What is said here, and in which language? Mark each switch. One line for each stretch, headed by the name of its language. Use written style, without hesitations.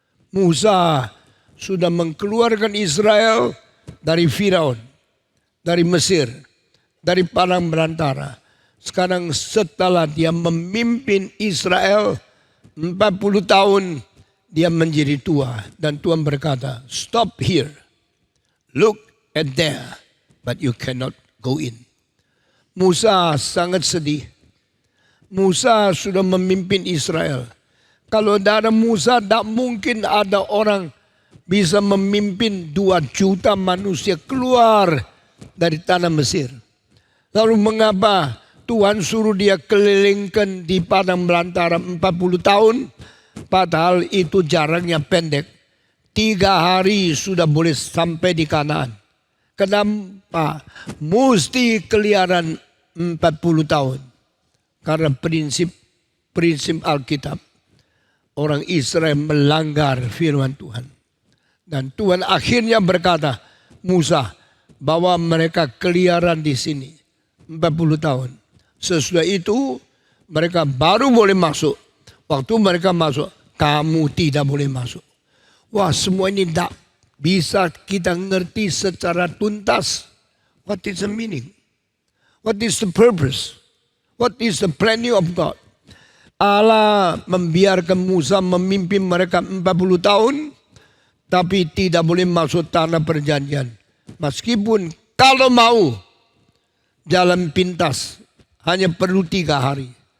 Indonesian: Musa sudah mengeluarkan Israel dari Firaun, dari Mesir, dari padang belantara. Sekarang setelah dia memimpin Israel 40 tahun, dia menjadi tua. Dan Tuhan berkata,
English: stop here. Look at there, but you cannot go in.
Indonesian: Musa sangat sedih. Musa sudah memimpin Israel. Kalau tidak ada Musa, tidak mungkin ada orang bisa memimpin 2 juta manusia keluar dari tanah Mesir. Lalu mengapa Tuhan suruh dia kelilingkan di padang belantara 40 tahun? Padahal itu jaraknya pendek. 3 hari sudah boleh sampai di Kanaan. Kenapa mesti keliaran 40 tahun? Karena prinsip Alkitab. Orang Israel melanggar firman Tuhan. Dan Tuhan akhirnya berkata, Musa, bawa mereka keliaran di sini 40 tahun. Sesudah itu mereka baru boleh masuk. Waktu mereka masuk, kamu tidak boleh masuk. Wah, semua ini tidak bisa kita ngerti secara tuntas.
English: What is the meaning? What is the purpose? What is the planning of God?
Indonesian: Allah membiarkan Musa memimpin mereka 40 tahun, tapi tidak boleh masuk tanah perjanjian. Meskipun kalau mau jalan pintas, hanya perlu 3 hari.